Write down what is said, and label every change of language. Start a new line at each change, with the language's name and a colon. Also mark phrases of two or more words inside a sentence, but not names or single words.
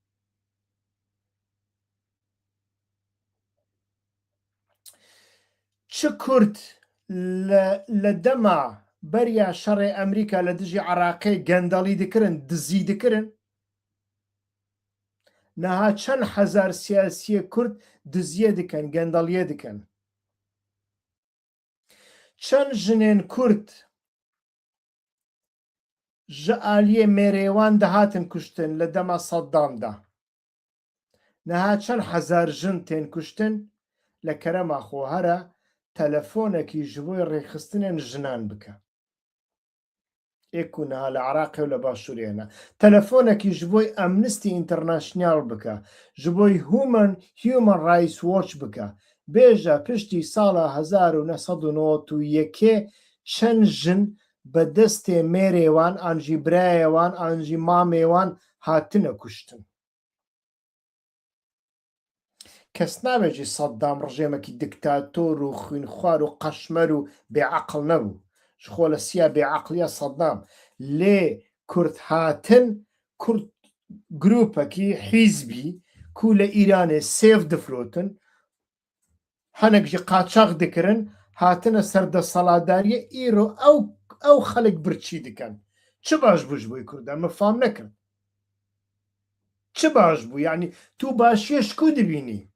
Kurdish: چ کورد لە دەما بەریا شەڕێ ئەمریکا لە دژی عێراقی گەندەڵی دکردن، دزی دکردن؟ نەها چەند حەزار سیاسیە کورد دزیە دکەن گەندەڵیە دکەن چەند ژنێن کورد ji aliyê mêrêwan dihatin kuştin li dema Seddam da neha çend hezar jin tên kuştin li kerema xwe here telefonekî ji bo rêxistinên jinan bike ê ku neha li Iraqê û li Başûrê hene telefonekî ji bo Amnesty International bike ji bo Human Rights Watch bike bêje piştî sala 1991 çend jin بە دەستێ مێرێوان ئانجی برایەوان ئانجی مامێوان هاتنە کوشتن کەس نابێژی سەددام ڕژێمێکی دیکتاتۆر و خوێنخوار و قەشمەر و بێعەقڵ نەبوو ji خۆ لە سیا بێعەقلیە سەددام لێ کورد هاتن کورد گروپێکی حیزبی کو لە ئیرانê سێڤ دفرۆتن هەنێکجی قاچاق دکردن هاتنە سەردەسەڵاتداریە ئیرۆ ئەو خەڵک برچی دکەن چ باش بووش بووی کوردان مەفام نەکرد چ باش بوو یعنی تو باشیە شکو دبینی